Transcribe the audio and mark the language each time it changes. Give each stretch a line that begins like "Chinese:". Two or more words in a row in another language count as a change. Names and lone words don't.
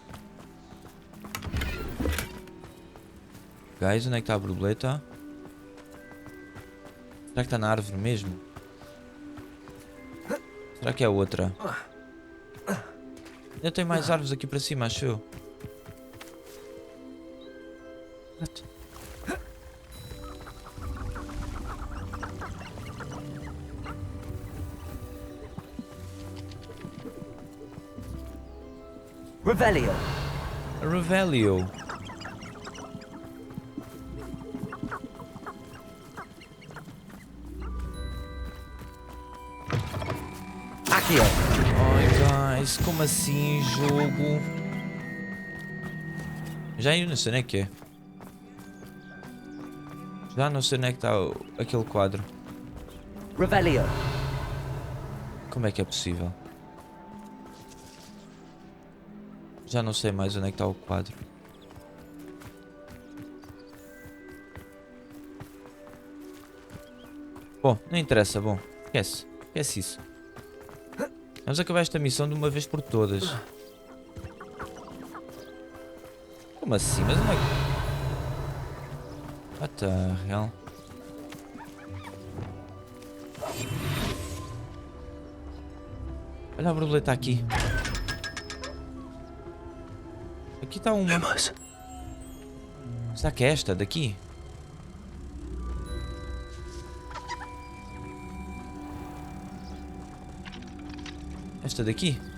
Portuguese: Guys, onde é que está a borboleta? Será que está na árvore mesmo? Será que é outra? Ainda tem mais árvores aqui para cima, acho eu. Revelio. Revelio. Accio. Ai, guys, como assim, jogo? Já eu não sei onde é que é. Já não sei onde é que está aquele quadro. Revelio. Como é que é possível? Já não sei mais onde é que está o quadro. Bom, não interessa, bom. Esquece isso. Vamos acabar esta missão de uma vez por todas. Como assim? Mas onde é que...
English: What the hell?
Portuguese: Olha a borboleta aqui. Aqui está uma. Será que é esta daqui? Esta daqui?